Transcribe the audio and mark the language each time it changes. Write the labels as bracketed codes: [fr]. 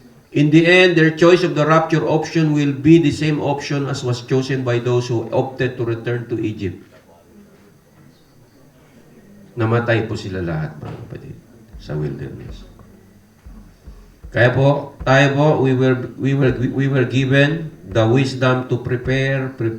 [en] In the end, their choice of the rapture option will be the same option as was chosen by those who opted to return to Egypt. [tl] Namatay po sila lahat, mga kapatid, sa wilderness. Kaya po, tayo po, [en] we were given the wisdom to prepare.